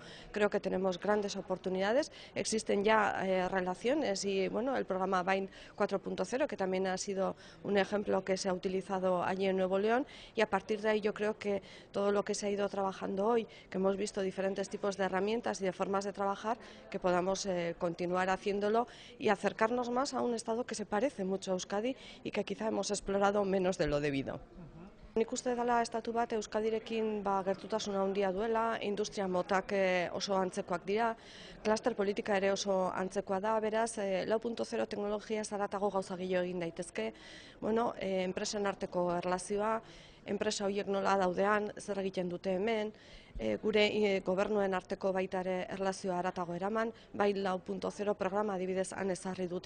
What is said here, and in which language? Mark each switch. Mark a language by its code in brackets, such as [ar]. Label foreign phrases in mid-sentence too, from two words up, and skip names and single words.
[es] Creo que tenemos grandes oportunidades, existen ya relaciones y bueno, el programa BAIN 4.0 que también ha sido un ejemplo que se ha utilizado allí en Nuevo León, y a partir de ahí yo creo que todo lo que se ha ido trabajando hoy, que hemos visto diferentes tipos de herramientas y de formas de trabajar, que podamos continuar haciéndolo y acercarnos más a un Estado que se parece mucho a Euskadi y que quizá hemos explorado menos de lo debido. [eu] Nik uste dela estatu bat Euskadirekin gertutasuna handia duela, industria motak oso antzekoak dira, kluster politika ere oso antzekoa da, beraz 4.0 teknologia zaratago gauza gehiago egin daitezke, bueno, enpresen arteko erlazioa, enpresa horiek nola daudean, zer egiten dute hemen, gure gobernuen arteko baita ere erlazioa haratago eraman, bai 4.0 programa adibidez han ezarri dute.